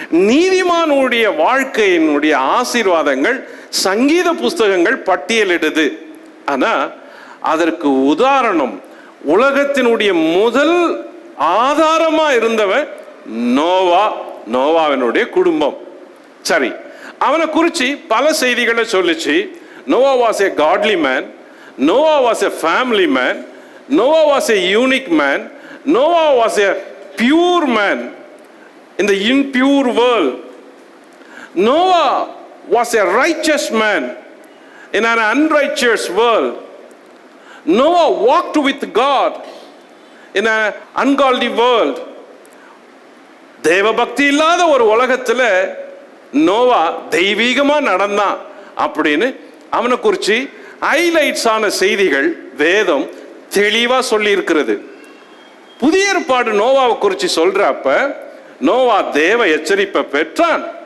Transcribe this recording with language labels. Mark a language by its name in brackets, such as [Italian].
[Tamil] நீதிமானுடைய வாழ்க்கையினுடைய ஆசீர்வாதங்கள் சங்கீத புஸ்தகங்கள் பட்டியலிடுது. ஆனா அதற்கு உதாரணம், உலகத்தினுடைய முதல் ஆதாரமா இருந்தவன் நோவா, நோவாவினுடைய குடும்பம். சரி, அவனை குறித்து பல செய்திகளை சொல்லிச்சு. [English] Noah was a godly man, Noah was a family man, Noah was a unique man, Noah was a pure man in the impure world. Noah was a righteous man in an unrighteous world. Noah walked with God in an ungodly world. [Tamil] தேவபக்தி இல்லாத ஒரு உலகத்துல நோவா தெய்வீகமா நடந்தான் அப்படின்னு அவனை குறிச்சு highlights ஆன செய்திகள் வேதம் தெளிவா சொல்லி இருக்கிறது. புதிய ஏற்பாடு நோவாவை குறிச்சு சொல்றப்ப நோவா தேவ எச்சரிப்பை பெற்றான்.